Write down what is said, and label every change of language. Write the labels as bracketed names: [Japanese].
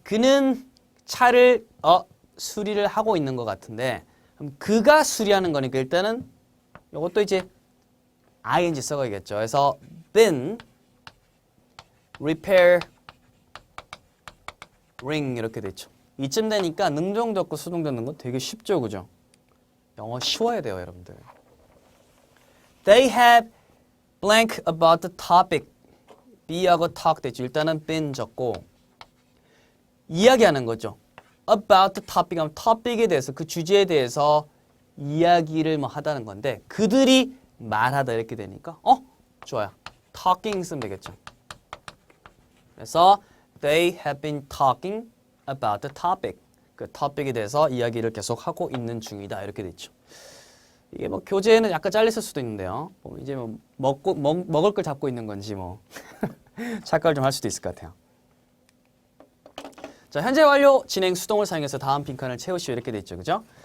[Korean] 그는 차를 수리를 하고 있는 것 같은데 그럼 그가 수리하는 거니까 일단은 이것도 이제 ing 써야겠죠. 그래서 been repairing 이렇게 됐죠. 이쯤 되니까 능동도 없고 수동도 없는 거 되게 쉽죠. 그죠? 영어 쉬워야 돼요, 여러분들. [English] They have blank about the topic. [Korean] be하고 talk 됐죠. 일단은 been 적고 이야기하는 거죠. about the topic 하면 topic에 대해서 그 주제에 대해서 이야기를 뭐 하다는 건데 그들이 말하다 이렇게 되니까 좋아요. talking 쓰면 되겠죠. [English] 그래서 they have been talking about the topic. [Korean] 그 topic에 대해서 이야기를 계속 하고 있는 중이다 이렇게 됐죠. 이게 뭐 교재에는 약간 잘렸을 수도 있는데요. 이제 뭐 먹을 걸 잡고 있는 건지 뭐 착각을 좀 할 수도 있을 것 같아요. 자, 현재 완료 진행 수동을 사용해서 다음 빈칸을 채우시오 이렇게 돼 있죠. 그죠?